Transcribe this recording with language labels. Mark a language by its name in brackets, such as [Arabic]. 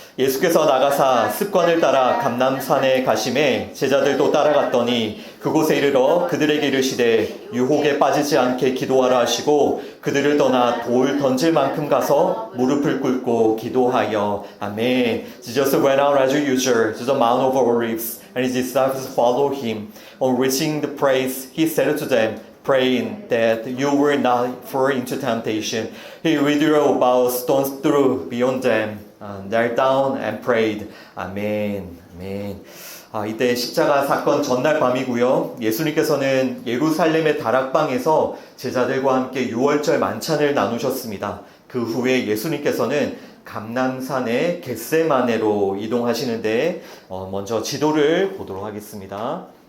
[Korean] 예수께서 나가사 습관을 따라 감람산에 가심에 제자들도 따라갔더니 그곳에 이르러 그들에게 이르시되 유혹에 빠지지 않게 기도하라 하시고 그들을 떠나 돌 던질 만큼 가서 무릎을 꿇고 기도하여 아멘. [English] Jesus went out as usual to the Mount of Olives and his disciples followed him. On reaching the place he said to them, praying that you will not fall into temptation. He withdrew about stone's throw beyond them. knelt down and prayed. 아멘. 아멘. [Korean] 이때 십자가 사건 전날 밤이고요. 예수님께서는 예루살렘의 다락방에서 제자들과 함께 유월절 만찬을 나누셨습니다. 그 후에 예수님께서는 감람산의 겟세마네로 이동하시는데 먼저 지도를 보도록 하겠습니다.